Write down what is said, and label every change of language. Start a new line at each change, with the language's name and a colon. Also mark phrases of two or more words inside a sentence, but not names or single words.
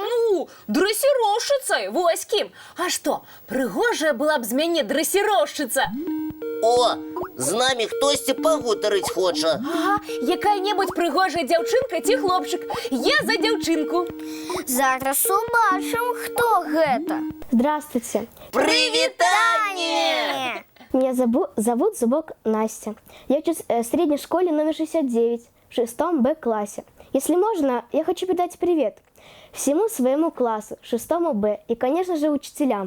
Belarusian: Ну, дрэсіроўшчыцай, вось кім. А што, прыгожая была б з мяне дрэсіроўшчыца. О, з намі хтосьці пагутарыць хоча. Ага, якая-небудзь прыгожая дзяўчынка ці хлопчык. Я за дзяўчынку. Зараз убачым, хто гэта.
Russian: Здравствуйте.
Belarusian: Привітанне!
Russian: Меня зовут Зубок Настя. Я учусь в средней школе номер 69 в 6 Б классе. Если можно, я хочу передать привет всему своему классу, 6 Б, и, конечно же, учителям.